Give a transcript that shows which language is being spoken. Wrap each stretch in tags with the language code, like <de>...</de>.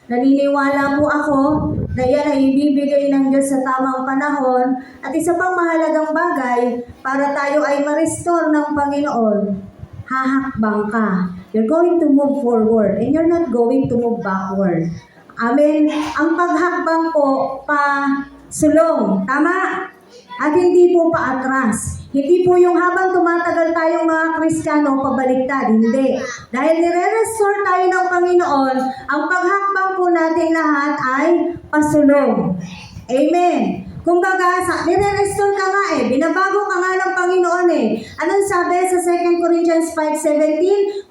<tl>Naniniwala po ako na yan ay ibibigay ng Diyos sa tamang panahon. At isa pang mahalagang bagay, para tayo ay ma-restore ng Panginoon, hahakbang ka.</tl> <en>You're going to move forward and you're not going to move backward. Amen.</en> <tl>Ang paghakbang po sulong, tama? At hindi po paatras. Hindi po yung habang tumatagal tayong mga Kristiyano, pabaliktad. Hindi. Dahil nire-restore tayo ng Panginoon, ang paghakbang po natin lahat ay pasulong. Amen. Kumbaga, nire-restore ka nga binabago ka nga ng Panginoon Anong sabi sa 2 Corinthians 5:17?</tl>